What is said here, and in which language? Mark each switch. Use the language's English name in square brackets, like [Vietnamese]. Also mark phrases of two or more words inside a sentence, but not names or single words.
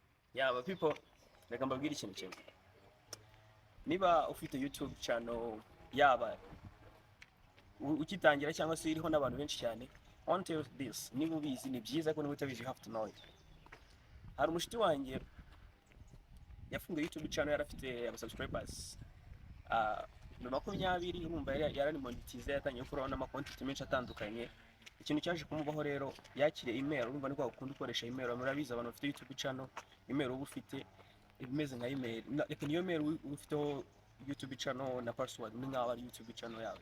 [Kinyarwanda] Yaba people, reka mbabwire ikintu kimwe. Niba ufite YouTube channel yaba ukitangira cyangwa se iriho n'abantu benshi cyane, [English] I want to tell you this, [Kinyarwanda] niba ubizi ni byiza ko niba utabizi [English] you have to know it. [Kinyarwanda] Hari umushuti wanjye yafunguye YouTube channel yarafite subscribers 20, urumva yarari monetize, yatangiye gukuraho n'amakonti menshi atandukanye. Ikintu cyaje kumubaho rero, yakiriye email, urumva niko ukunda ukoresha email, murabizi abantu bafite YouTube channel, email uba ufite imeze nka email, reka niyo email ufiteho YouTube channel na password ni nkaho ari YouTube channel yawe.